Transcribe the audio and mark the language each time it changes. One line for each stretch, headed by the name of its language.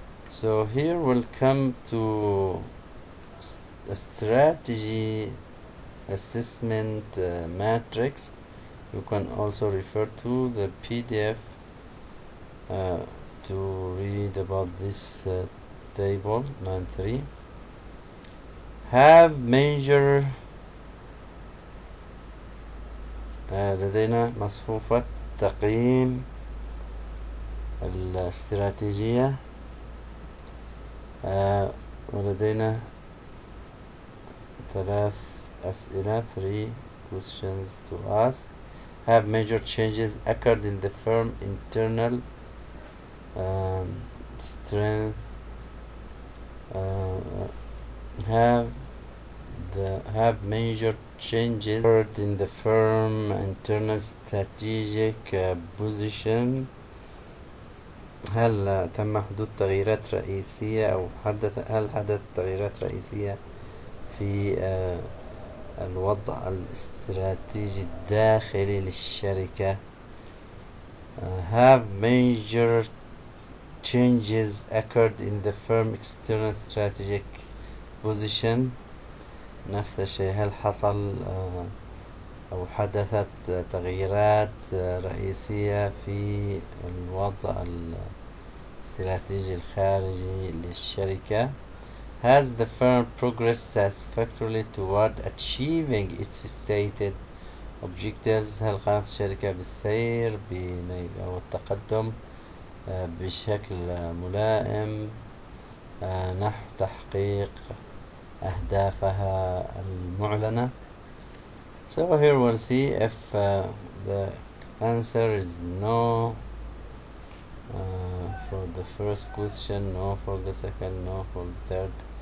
English: So here we'll come to a strategy assessment matrix. You can also refer to the PDF to read about this table 9.3. have major
Arabic: لدينا مصفوفة تقييم الاستراتيجية، ولدينا 3 أسئلة
English: 3 questions to ask. Have major changes occurred in the firm internal strength. Have major changes occurred in the firm internal strategic position.
Arabic: هل تم حدوث تغييرات رئيسية أو هل حدث تغييرات رئيسية في الوضع الاستراتيجي الداخلي للشركة؟
English: Have major changes occurred in the firm external strategic position.
Arabic: نفس الشيء، هل حصل أو حدثت تغييرات رئيسية في الوضع الاستراتيجي الخارجي للشركة؟
English: Has the firm progressed satisfactorily toward achieving its stated objectives.
Arabic: هل قامت الشركة بالسير أو التقدم بشكل ملائم نحو تحقيق أهدافها المعلنة.
English: So here we'll see if the answer is no for the first question, no for the second, no for the third.